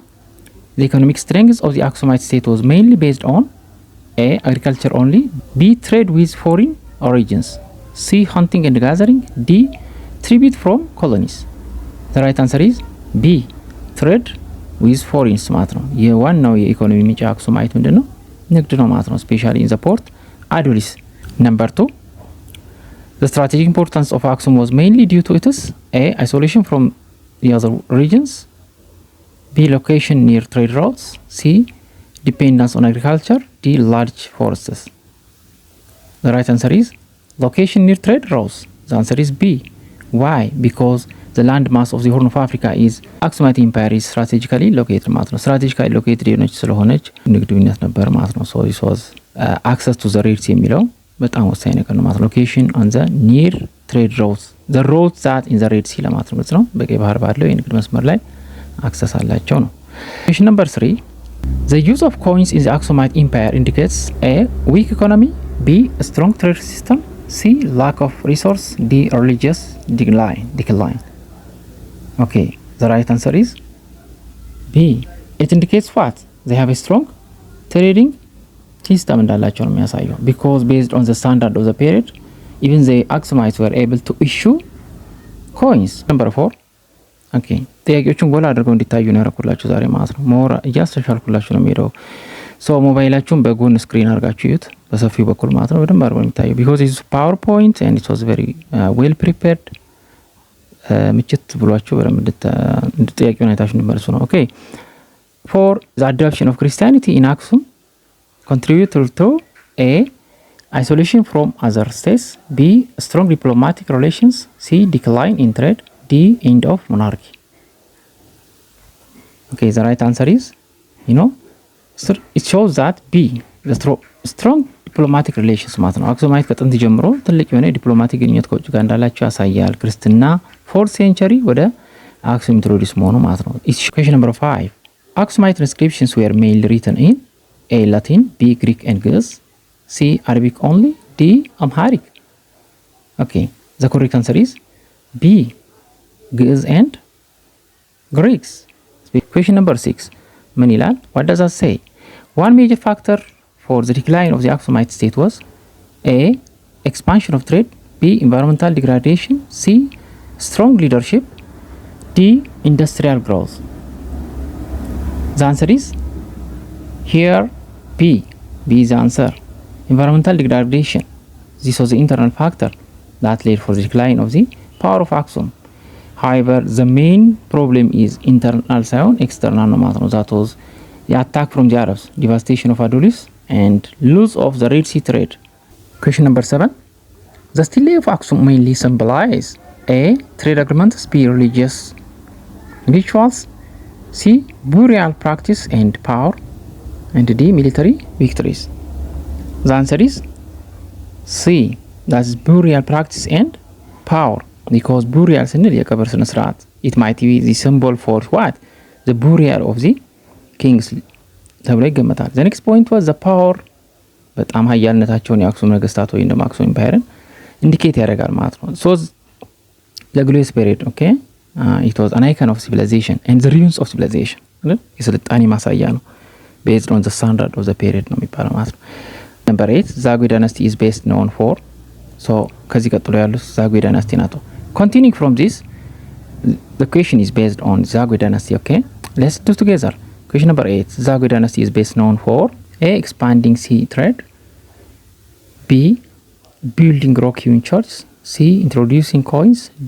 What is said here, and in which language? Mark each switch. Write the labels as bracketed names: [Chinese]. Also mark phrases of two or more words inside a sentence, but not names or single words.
[English] The economic strength of the Aksumite state was mainly based on A. Agriculture only, B. Trade with foreign origins, C. Hunting and gathering, D. Tribute from colonies. The right answer is B. Trade with foreigns [Amharic] ማለት ነው። የዋናው የኢኮኖሚ ምንጭ አክሱማይት ምንድነው? ንግድ ነው ማለት ነው። [English] especially in the port Adulis. Number 2. The strategic importance of Aksum was mainly due to its A. Isolation from the other regions, B. Location near trade routes, C. Dependence on agriculture, D. Large forests. The right answer is location near trade routes. The answer is B. Why? Because the land mass of the Horn of Africa is Aksumite Empire is strategically located [Amharic] ማለት ነው። [English] strategically located [Amharic] የሆነች ስለሆነች ንግድነት ነበር ማለት ነው። [English] so this was access to the Red Sea [Amharic] የሚለው በጣም ወሳኝ ነገር ነው ማለት ነው። [English] location on the near trade routes, the roads that in the Red Sea [Amharic] ለማለት ነው። በቀይ ባህር ባለው የንግድ መስመር ላይ አክሰስ አላቸው ነው። [English] question number 3. The use of coins in the Aksumite Empire indicates A. weak economy, B. a strong trade system, C. lack of resource, D. religious decline. Okay, the right answer is B. It indicates what? They have a strong trading system [Amharic] እንዳላቸው ነው የሚያሳየው [English] because based on the standard of the period even the Aksumites were able to issue coins. Number 4. [Amharic] Okay, ጥያቄዎቹን ጎላ አድርገው እንዲታዩ ነው ያደረኩላችሁ ዛሬ ማለት ነው። ሞር እያስተሻልኩላችሁ ነው የሚሄደው። ሶ ሞባይላችሁን በጎን ስክሪን አድርጋችሁ ይዩት በሰፊው በኩል ማለት ነው። በደንብ አድርገው የሚታየው [English] because it's PowerPoint and it was very well prepared. [Amharic] ምችት ብሏችሁ በደንብ ጥያቄውን አይታችሁ እንድመልሱ ነው። [English] Okay, for the adoption of Christianity in Aksum contributed to A. isolation from other states, B. strong diplomatic relations, C. decline in trade, D. end of monarchy. Okay, the right answer is, it shows that B. the strong diplomatic relations [Amharic] ማለት ነው። አክሱማይት ከጥንት ጀምሮ ትልቅ የሆነ ዲፕሎማቲክ ግንኙነት ከውጭ ጋር እንዳላቸው ያሳያል። ክርስትና [English] 4th century [Amharic] ወደ አክሱም ኢንትሮዲዩስ መሆኑ ማለት ነው። [English] Question number 5. Aksumite inscriptions were mainly written in A. Latin, B. Greek and Ge'ez, C. Arabic only, D. Amharic. Okay, the correct answer is B. Ge'ez and Greeks. Question number 6. [Amharic] ምን ይላል? [English] What does that say? One major factor for the decline of the Aksumite state was A. expansion of trade, B. environmental degradation, C. strong leadership, D. industrial growth. The answer is here B. B is the answer. Environmental degradation. This was the internal factor that led for the decline of the power of Aksum. However, the main problem is internal ሳይሆን external [Amharic] ነው ማለት ነው። [English] That was the attack from the Arabs, devastation of Adulis, and loss of the Red Sea trade. Question number 7. The stele of Aksum mainly symbolize A. trade agreements, B. religious rituals, C. burial practice and power, and D. military victories. The answer is C. That's burial practice and power. Because burial [Amharic] ስንል የቀብር ስነ ስርዓት [English] it might be the symbol for what? The burial of the kings [Amharic] ተብሎ ይገመታል። [English] The next point was the power. [Amharic] በጣም ኃያልነታቸውን የአክሱም ነገስታት ወይ እንደማ አክሱም ኢምፓየርን ኢንዲኬት ያደርጋል ማለት ነው። [English] So the glorious period, okay? It was an icon of civilization and the ruins of civilization. [Amharic] የስልጣኔ ማሳያ ነው [English] based on the standard of the period [Amharic] ነው የሚባለው ማለት ነው። [English] Number 8. Zagwe Dynasty is best known for. So [Amharic] ከዚህ ቀጥሎ ያሉት Zagwe Dynasty ናቸው። [English] Continuing from this, the question is based on Zagwe Dynasty, okay? Let's do together. Question number 8. Zagwe Dynasty is best known for A. expanding sea trade, B. building Rock-Hewn churches, C. introducing coins, D.